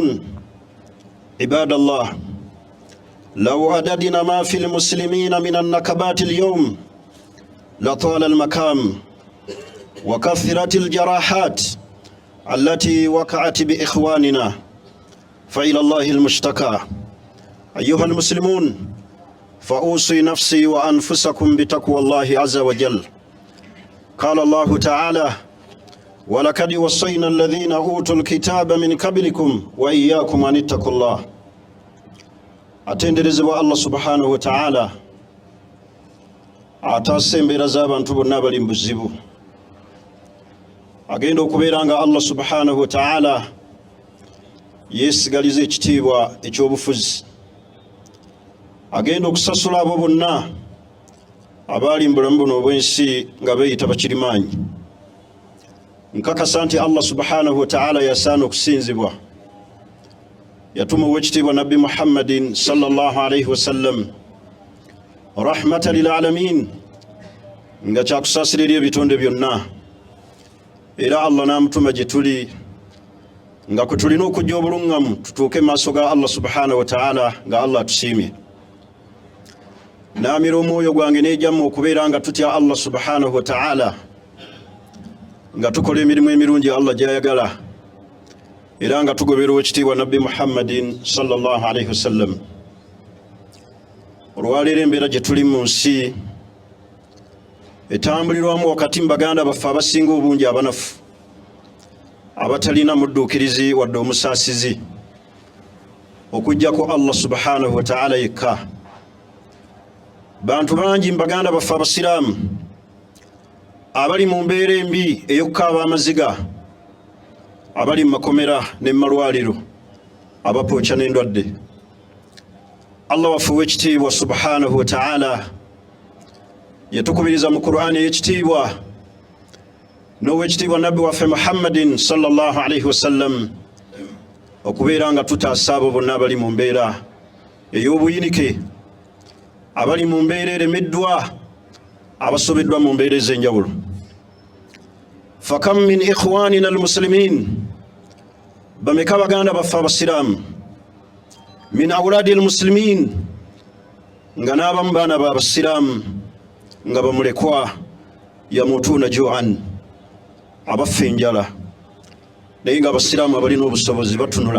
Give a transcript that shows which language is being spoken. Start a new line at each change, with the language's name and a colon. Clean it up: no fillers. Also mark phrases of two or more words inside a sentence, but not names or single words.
Arabic: عباد الله، لو عددنا ما في المسلمين من النكبات اليوم لطال المكام وكثرت الجراحات التي وقعت بإخواننا، فإلى الله المشتكى. أيها المسلمون، فأوصي نفسي وأنفسكم بتقوى الله عز وجل. قال الله تعالى: ولقد وصينا الذين أوتوا الكتاب من قبلكم وإياكم أن اتقوا الله.
Ganda: atenderezebwa Allah
Arabic: سبحانه وتعالى
Ganda: atasembera z'abantu bonna bali mu buzibu, agenda okubeera nga Allah
Arabic: سبحانه وتعالى
Ganda: yeesigaliza ekitiibwa ekyobufuzi, agenda okusasula abo bonna abaali mu bulamu buno obw'ensi nga beeyita bakirimaanyi. Nkakasa nti Allah
Arabic: سبحانه وتعالى
Ganda: yasaana okusinzibwa. Yatuma ow'ekitiibwa Nabbi Muhammadin
Arabic: صلى الله عليه وسلم رحمة للعالمين,
Ganda: nga kyakusaasira eri ebitonde byonna, era Allah n'amutuma gye tuli nga kwe tulina okujja obuluŋŋamu tutuuke maaso ga Allah
Arabic: سبحانه وتعالى
Ganda: nga Allah atusiimye. Naamira omwoyo gwange n'ejjamu okubeera nga tutya Allah
Arabic: سبحانه وتعالى,
Ganda: nga tukola emirimu emirungi Allah gy'ayagala, era nga tugobera ow'ekitiibwa Nabbi Muhammadin
Arabic: صلى الله عليه وسلم.
Ganda: Olwaleero embeera gye tuli mu nsi etambulirwamu wakati mu baganda baffe abasinga obungi abanafu, abatalina mudduukirizi wadde omusaasizi okuggyako Allah
Arabic: سبحانه وتعالى
Ganda: yekka. Bantu bangi mu baganda baffe abasiraamu abali mu mbeera embi ey'okukaaba amaziga, abali mu makomera ne mu malwaliro, abapookya n'endwadde. Allah waffe ow'ekitiibwa
Arabic: سبحانه وتعالى
Ganda: yatukubiriza mu Qur'ani ey'ekitiibwa n'ow'ekitiibwa Nabbi waffe Muhammadin
Arabic: صلى الله عليه وسلم
Ganda: okubeera nga tutaasa abo bonna abali mu mbeera ey'obuyinike, abali mu mbeera eremeddwa, abasobeddwa mu mbeera ez'enjawulo.
Arabic: فكم من إخواننا المسلمين,
Ganda: bameka baganda baffe abasiraamu,
Arabic: من أولاد المسلمين,
Ganda: nga n'abamu baana b'abasiraamu nga bamulekwa,
Arabic: يموتون جوعا,
Ganda: abafa enjala, naye nga abasiraamu abalina obusobozi batunula.